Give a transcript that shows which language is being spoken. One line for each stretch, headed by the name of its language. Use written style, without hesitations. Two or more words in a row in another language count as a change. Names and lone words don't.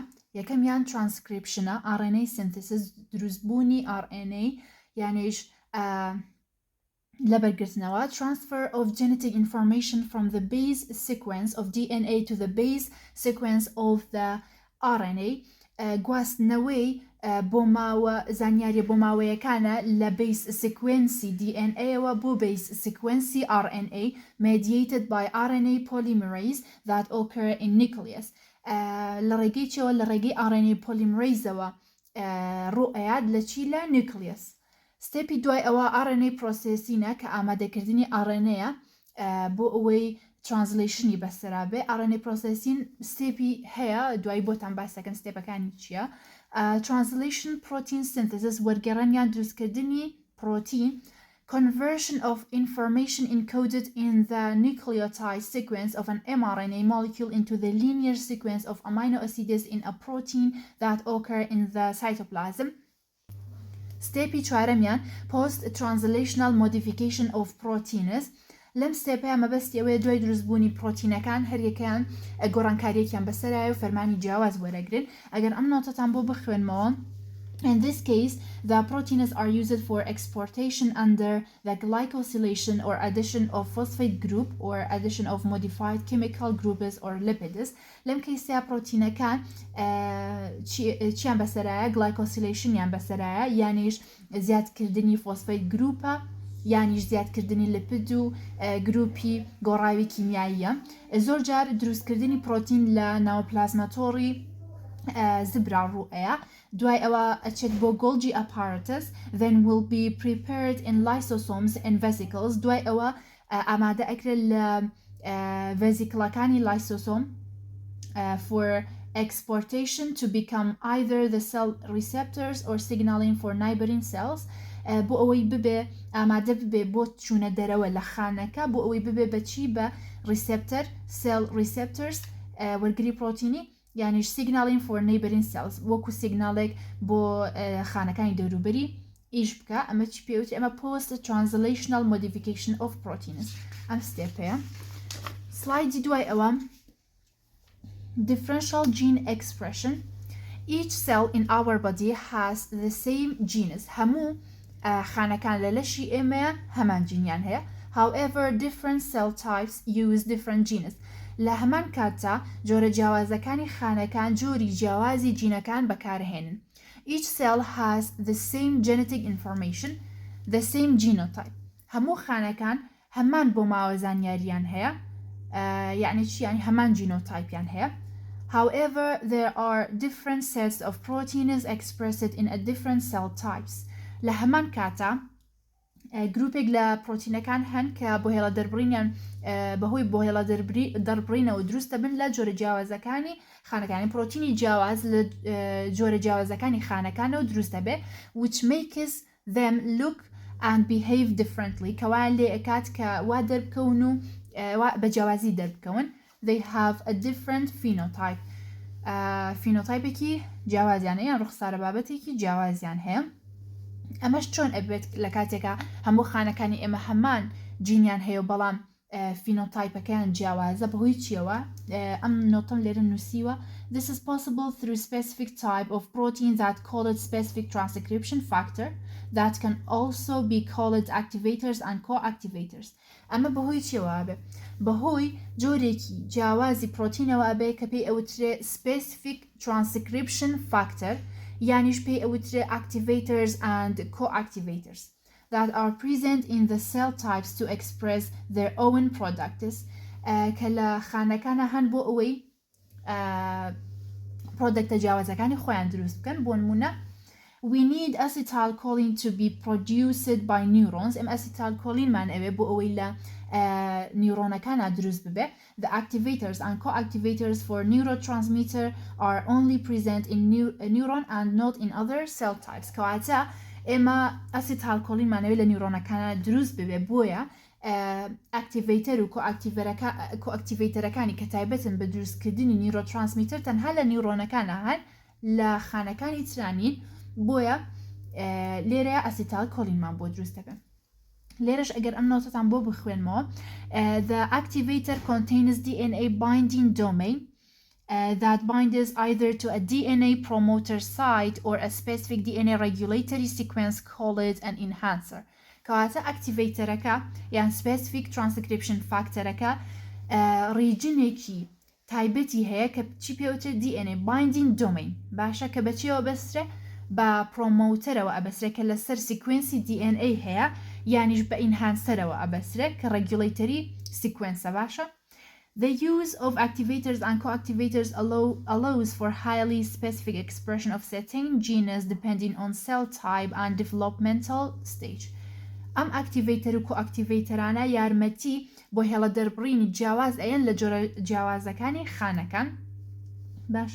English: یەکەمیان transcriptionە RNA synthesis
Central Kurdish: دروستبوونی RNA یانیش لەبەرگرتنەوە
English: transfer of genetic information from the base sequence of DNA to the base sequence of the RNA
Central Kurdish: گواستنەوەی بۆ ماوە زانیاریە بۆ ماوەیەکانە لە
English: base sequency DNA-ەوە بۆ base sequency RNA mediated by RNA polymerase that occur in nucleus
Central Kurdish: لە ڕێگەی چەوە لە ڕێگەی
English: RNA polymerase-ەوە
Central Kurdish: ڕوئەیات لە چی لە nucleus ستێپی دوای ئەوە
English: RNA processing-ە
Central Kurdish: کە ئامادەکردنی RNA-ە بۆ ئەوەی
English: translationi
Central Kurdish: بەسەرا بێ
English: RNA processing
Central Kurdish: ستێپی هەیە دوای بۆتان باسەکەن ستێپەکانی چییە
English: translation protein synthesis
Central Kurdish: وەرگێڕانیان دروستکردنی
English: protein conversion of information encoded in the nucleotide sequence of an mRNA molecule into the linear sequence of amino acids in a protein that occur in the cytoplasm
Central Kurdish: ستێپی چوارەمیان
English: post translational modification of proteins
Central Kurdish: لەم ستێپەیە مەبەستی ئەوەیە دوای دروستبوونی پرۆتینەکان هەریەکەیان گۆڕانکاریەکیان بەسەرایە و فەرمانی جیاواز وەرەگرن ئەگەر ئەم نۆتەتان بۆ بخوێنمەوە
English: In this case, the proteins are used for exportation under the glycosylation or addition of phosphate group or addition of modified chemical groups or lipids.
Central Kurdish: لەم کەیسەیە پرۆتینەکان چیان بەسەرایە glycosylation یان بەسەرایە یانیش زیادکردنی فۆسفەیت گروپە یانیش زیادکردنی لپید و گروپی گۆڕاوی کیمیاییە زۆر جار دروستکردنی پرۆتین لە ناوپلازماتۆری زبرا ڕوئەیە دوای ئەوە ئەچێت بۆ
English: Golgi apparatus then will be prepared in lysosomes and vesicles
Central Kurdish: دوای ئەوە ئامادە ئەکرێت لە ڤێزیکڵەکانی
English: lysosome for exportation to become either the cell receptors or signaling for neighboring cells
Central Kurdish: بۆ ئەوەی ببێ ئامادە ببێ بۆ چوونە دەرەوە لە خانەکە بۆ ئەوەی ببێ بەچی بە ریسپتەر
English: cell receptors
Central Kurdish: وەرگری پرۆتینی یعنی
English: signaling for neighboring cells
Central Kurdish: وەکو signalێک بۆ خانەکانی دەوروبەری ئیش بکە ئەمە چی پێوتێ ئەمە
English: post translational modification of proteins
Central Kurdish: ئەم ستێپەیە. سلایدی دوای ئەوە
English: differential gene expression. Each cell in our body has the same genes.
Central Kurdish: هەموو خانەکان لە لەشی ئێمەیە هەمان جینیان هەیە.
English: However, different cell types use different genes.
Central Kurdish: لە هەمان کاتتا جۆرە جیاوازەکانی خانەکان جۆری جیاوازی جینەکان بەکارهێنن.
English: Each cell has the same genetic information, the same genotype.
Central Kurdish: هەموو خانەکان هەمان بۆ ماوە زانیاریان هەیە. یعنی چی؟ یعنی هەمان جینۆتایپیان هەیە.
English: However, there are different sets of proteins expressed in a different cell types.
Central Kurdish: لە هەمان کاتە گروپێک لە پرۆتینەکان هەن کە بۆ هێڵە دەربڕینیان بەهۆی بۆ هێڵە دەربڕینەوە دروستە بن لە جۆرە جیاوازەکانی خانەکانی پرۆتینی جیاواز لە جۆرە جیاوازەکانی خانەکانەوە دروستە بێ
English: which makes them look and behave differently
Central Kurdish: کەوایە لێ ئەکات کە وا دەربکەون و بە جیاوازی دەربکەون.
English: They have a different phenotype.
Central Kurdish: فینۆتایپێکی جیاوازیان یان ڕوخسارە بابەتێکی جیاوازیان هەیە. ئەمەش چۆن ئەبێت لە کاتێکە هەموو خانەکانی ئێمە هەمان جینیان هەیە و بەڵام فینۆتایپەکەیان جیاوازە بەهۆی چیەوە؟ ئەم نۆتم لێرە نووسیوە.
English: This is possible through specific type of protein that called specific transcription factor that can also be called activators and co-activators.
Central Kurdish: ئەمە بەهۆی چیەوە ئەبێ؟ بەهۆی جۆرێکی جیاوازی پرۆتینەوە ئەبێ کە پێی ئەوترێ
English: specific transcription factor
Central Kurdish: یانیش پێی ئەوترێ
English: activators and co-activators that are present in the cell types to express their own products
Central Kurdish: کە لە خانەکانە هەن بۆ ئەوەی پرۆدەکتە جیاوازەکانی خۆیان دروست بکەن. بۆ نمونە
English: we need acetylcholine to be produced by neurons.
Central Kurdish: ئەم acetylcholineمان ئەوێ بۆ ئەوەی لە نیورۆنەکانە دروست ببێ.
English: The activators and co-activators for neurotransmitter are only present in neuron and not in other cell types.
Central Kurdish: کەواتە ئێمە acetylcholineمان ئەوێ لە نیورۆنەکانە دروست ببێ بۆیە ئاکتیڤیتەر و کۆئاکتیڤیتەرەکانی کە تایبەتن بە دروستکردنی نیورۆترانسمیتر تەنها لە نیورۆنەکانە هەن لە خانەکانی ترانین بۆیە لێرەیە ئەسیتالکۆلینمان بۆ دروست دەبێن.
English: لێرەش ئەگەر ئەم نۆتەتان بۆ بخوێنمەوە the activator contains DNA binding domain that binds either to a DNA promoter site or a specific DNA regulatory sequence called an enhancer.
Central Kurdish: کەواتە ئاکتیڤیتەرەکە یان
English: specific transcription factorەکە
Central Kurdish: ریجنێکی تایبەتی هەیە کە چی پێوترێت
English: DNA binding domain
Central Kurdish: باشە کە بەچیەوە بەسترێ بە پرۆمۆتەرەوە ئەبەسرێت کە لەسەر سیکوێنسی DNA هەیە یانیش بە ئینهانسەرەوە ئەبەسرێت کە ڕێگولیتەری سیکوێنسە باشە.
English: The use of activators and co-activators allows for highly specific expression of certain genes depending on cell type and developmental stage.
Central Kurdish: ئەم ئاکتیڤیتەر و کۆئاکتیڤیتەرانە یارمەتی بۆ هێڵە دەربڕینی جیاواز ئەیەن لە جۆرە جیاوازەکانی خانەکان باشە.